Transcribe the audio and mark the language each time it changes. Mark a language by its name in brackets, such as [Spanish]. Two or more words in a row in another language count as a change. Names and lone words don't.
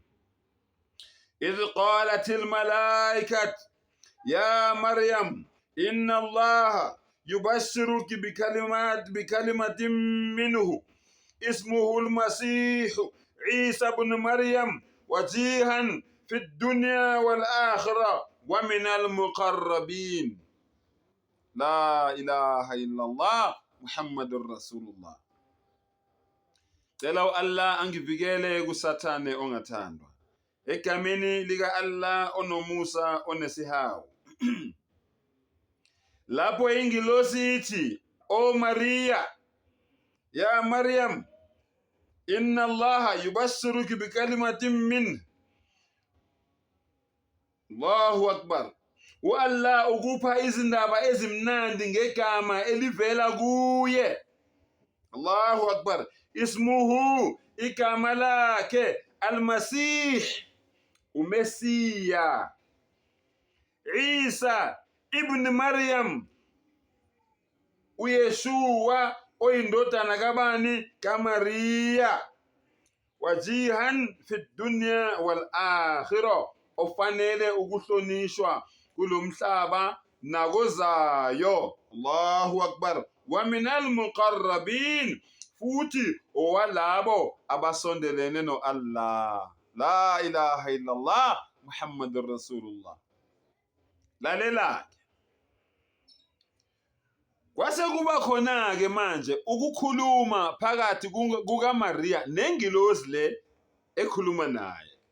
[Arabic] إذ قالت الملائكة يا مريم إن الله يبشرك بكلمة منه اسمه المسيح عيسى بن مريم وجيها في الدنيا والآخرة ومن المقربين. لا إله إلا الله محمد رسول الله. [Zulu] Cela Allah angivikele kusathane ongathandwa. Egameni lika Allah onomusa onesihawu. Lapho ingilosi ithi, O Maria, [Arabic] يا مريم إن الله يبشرك بكلمة من. الله أكبر. [Zulu] Allah ukupha izindaba ezimnandi ngegama elivela kuye. [Arabic] الله أكبر اسمه, [Zulu] igama lakhe, Al-Masih, uMesiya. Isa ibn Maryam, uYeshua, oyindodana kabani? [Arabic] KaMariya. وجيها في الدنيا والآخرة, [Zulu] ofanele ukuhlonishwa kulomhlaba nakozayo. [Arabic] الله أكبر ومن المقربين, [Zulu] futhi owalabo abasondelene no Allah. [Arabic] لا إله إلا الله محمد رسول الله. [Zulu] Lalela kwase kuba khona ke manje ukukhuluma phakathi kukaMaria nengilosi le ekhuluma naye.